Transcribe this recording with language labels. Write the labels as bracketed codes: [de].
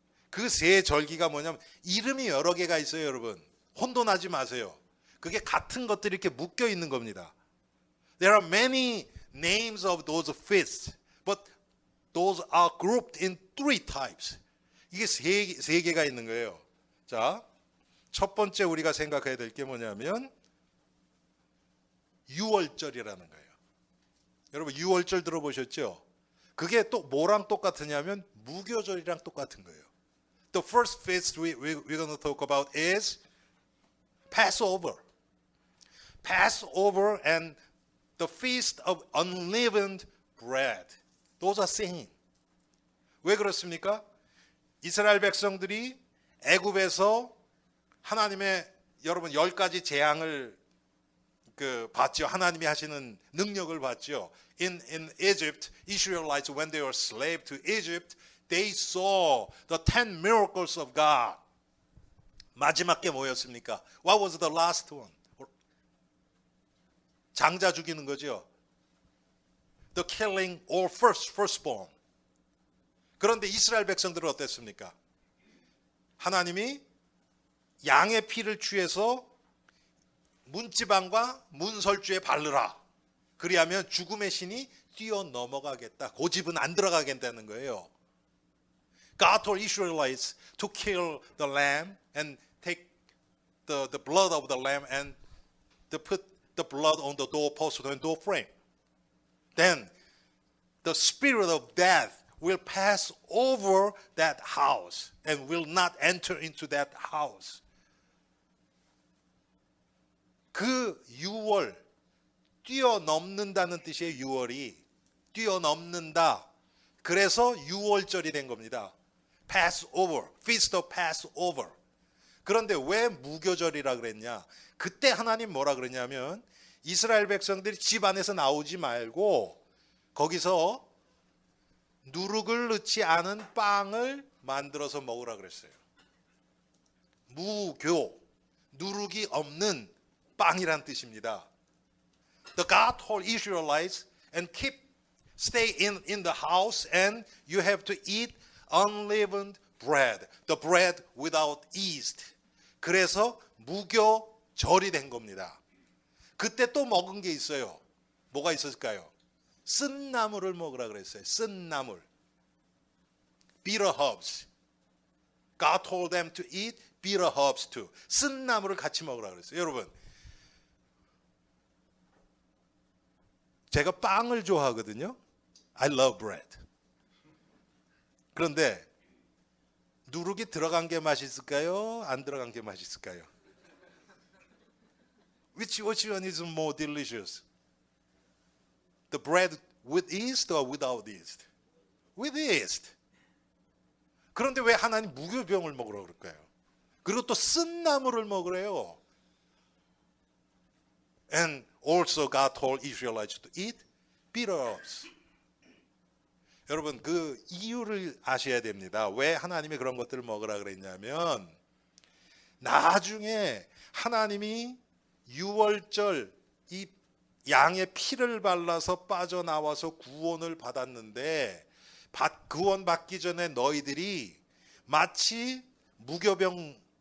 [ko] 그 세 절기가 뭐냐면 이름이 여러 개가 있어요, 여러분. 혼돈하지 마세요. 그게 같은 것들이 이렇게 묶여 있는 겁니다. [en] There are many names of those feasts, but those are grouped in 3 types. [ko] 이게 세 개가 있는 거예요. 자, 첫 번째 우리가 생각해야 될 게 뭐냐면 유월절이라는 거예요. 여러분, 유월절 들어보셨죠? 그게 또 뭐랑 똑같으냐면 무교절이랑 똑같은 거예요. [en] The first feast we're going to talk about is Passover. Passover and the feast of unleavened bread. Those are same. [ko] 왜 그렇습니까? 이스라엘 백성들이 애굽에서 하나님의 여러분 10가지 재앙을 봤죠. 하나님이 하시는 능력을 봤죠. [en] In Egypt, Israelites, when they were slave to Egypt, they saw the 10 miracles of God. [ko] 마지막 게 뭐였습니까? [en] What was the last one? [ko] 장자 죽이는 거죠. [en] The killing or firstborn. [ko] 그런데 이스라엘 백성들은 어땠습니까? 하나님이 양의 피를 취해서 문지방과 문설주에 바르라. 그리하면 죽음의 신이 뛰어넘어가겠다. 고집은 안 들어가겠다는 거예요. [en] God told Israelites to kill the lamb and take the blood of the lamb and to put the blood on the doorpost and door frame. Then the spirit of death will pass over that house and will not enter into that house. [ko] 그 유월, 뛰어넘는다는 뜻이에요. 유월이 뛰어넘는다. 그래서 유월절이 된 겁니다. [en] Passover, Feast of Passover. [ko] 그런데 왜 무교절이라 그랬냐? 그때 하나님 뭐라 그랬냐면 이스라엘 백성들이 집 안에서 나오지 말고 거기서 누룩을 넣지 않은 빵을 만들어서 먹으라 그랬어요. 무교, 누룩이 없는 빵이란 뜻입니다. [en] The God told Israelites and stay in the house and you have to eat unleavened bread, the bread without yeast. [ko] 그래서 무교절이 된 겁니다. 그때 또 먹은 게 있어요. 뭐가 있었을까요? 쓴나물을 먹으라 그랬어요. 쓴나물. [en] Bitter herbs. God told them to eat bitter herbs too. [ko] 쓴나물을 같이 먹으라 그랬어요. 여러분, 제가 빵을 좋아하거든요. [en] I love bread. [ko] 그런데 누룩이 들어간 게 맛있을까요? 안 들어간 게 맛있을까요? [en] Which one is more delicious? The bread with yeast or without yeast? With yeast. [ko] 그런데 왜 하나님 무교병을 먹으라고 그럴까요? 그리고 또 쓴 나물을 먹으래요. [en] And also God told Israelites to eat bitter herbs. [ko] 여러분 그 이유를 아셔야 됩니다. 왜 하나님이 그런 것들을 먹으라 그랬냐면 나중에 하나님이 유월절 이 양의 피를 발라서 빠져나와서 구원을 받았는데 구원받기 전에 너희들이 마치 무교병